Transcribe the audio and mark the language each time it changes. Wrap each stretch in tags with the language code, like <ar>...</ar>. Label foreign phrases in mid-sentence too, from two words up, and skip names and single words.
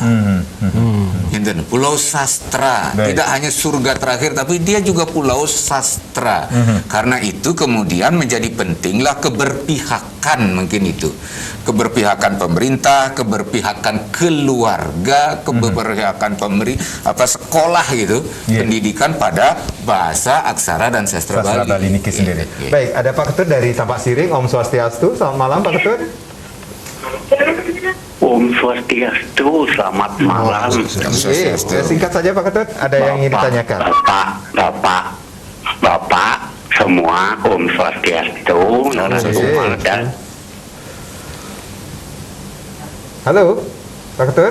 <id>Pulau sastra, tidak hanya surga terakhir, tapi dia juga pulau sastra. Karena itu kemudian menjadi pentinglah keberpihakan, mungkin itu keberpihakan pemerintah, keberpihakan keluarga, keberpihakan sekolah gitu, pendidikan pada bahasa, aksara dan sastra Bali niki sendiri. Baik, ada Pak Ketut dari Tampak Siring.</id> <ban>Om Swastiastu.</ban> <id>Selamat malam Pak Ketut.</id> <ban>Om Swastiastu,</ban> <id>selamat malam. Singkat saja Pak Ketut, ada yang ingin ditanyakan. Bapak semua,</id> <ban>Om Swastiastu.</ban> <id>Halo, Pak Ketut.</id>